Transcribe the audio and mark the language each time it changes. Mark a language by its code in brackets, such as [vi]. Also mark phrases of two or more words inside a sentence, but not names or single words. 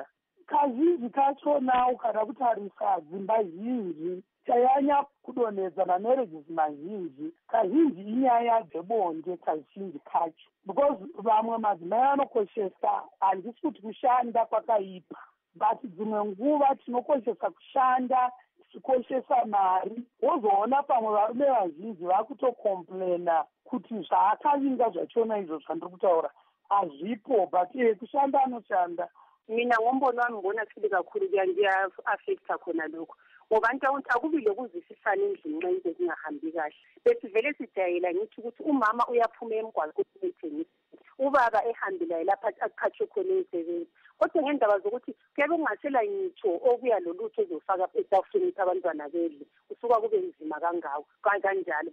[sn] Kazhinji kachona ukada kutarisa dzimba zhinji chanyanya kudonhedza mamarriages mazhinji, kazhinji inyaya dzebonde kazhinji kacho, because vamwe madzimai anokoshesa handisi kuti kushanda kwakaipa, but dzimwe nguva tinokoshesa kushanda tichikoshesa mari, wozoona pamwe varume vazhinji vakutokomplena kuti zvaakavinga zvachona izvo zvandiri kutaura hazvipo, but kushanda anoshanda. [nd] Mina ngombono wami ngibona sibili kakhulu kuya-affecta khona lokho ngoba nto akubile ukuzwisisana endlini nxa into zingahambi kahle. Besivele sijayela ngithi ukuthi umama uyaphuma emgwaqweni ubaba ehambile lapha aqhathwe khona emsebenzi. Kodwa ngendaba zokuthi kuyabe kungasela ngitsho okuya lolutho ezofaka etafuleni ukuthi abantwana bedle kusuka kube nzima kangako kanjalo.